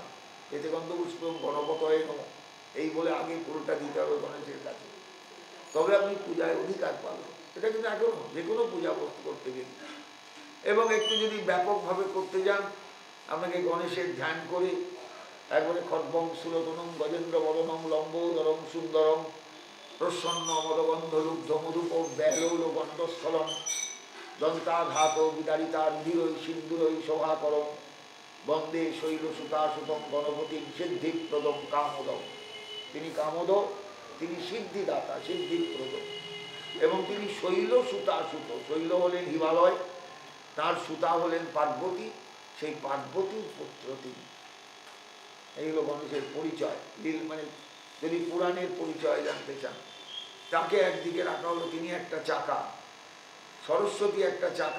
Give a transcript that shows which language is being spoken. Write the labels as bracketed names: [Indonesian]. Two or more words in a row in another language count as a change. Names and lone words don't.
[Bangla] এতে [Sanskrit] গন্ধপুষ্পম গণপতয়ে নমঃ, [Bangla] এই বলে আগে পুরোটা দিতে হবে গণেশের কাছে, তবে আপনি পূজায় অধিকার পাবেন। এটা কিন্তু এখনো যে কোনো পূজা বস্তু করতে গেলে, এবং একটু যদি ব্যাপকভাবে করতে যান, আপনাকে গণেশের ধ্যান করে একবারে [Sanskrit] খদ্বং সুরতনম গজেন্দ্র বদনম লম্বোদরম সুন্দরম প্রসন্ন মদগন্ধ লুব্ধ মধুপ ব্যালোল গন্ধস্থলম দন্তাঘাত বিদারিতা রুধিরৈ সিন্দুরৈ শোভাকরম বন্দে শৈল সুতাসুতম গণপতি সিদ্ধিপ্রদম কামোদম। [Bangla] তিনি কামোদ, তিনি সিদ্ধিদাতা, সিদ্ধিপ্রদ, এবং তিনি [Sanskrit] শৈল সুতাসুত। [Bangla] শৈল হলেন হিমালয়, তার সুতা হলেন পার্বতী, সেই পার্বতীর পুত্র তিনি। এই হলো গণেশের পরিচয়। মানে যদি পুরাণের পরিচয় জানতে চান, তাকে একদিকে রাখা হলো, তিনি একটা চাকা, সরস্বতী একটা চাকা।